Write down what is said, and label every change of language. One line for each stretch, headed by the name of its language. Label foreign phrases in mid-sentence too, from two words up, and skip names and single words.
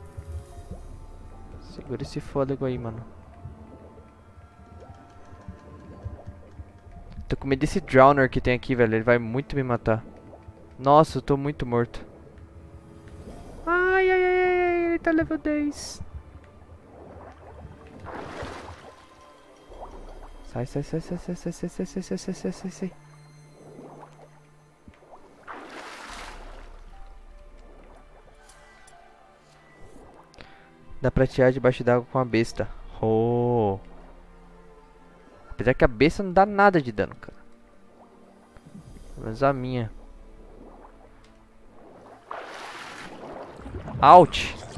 Portuguese: Segura esse fôlego aí, mano. Tô com medo desse Drowner que tem aqui, velho. Ele vai muito me matar. Nossa, eu tô muito morto. Ai, ai, ai, ai, ele tá level 10. Sai, sai, sai, sai, sai, sai, sai, sai, sai, sai, sai, sai, sai, sai. Dá pra tirar debaixo d'água com a besta. Oh. Apesar que a besta não dá nada de dano, cara. Pelo menos a minha. Out.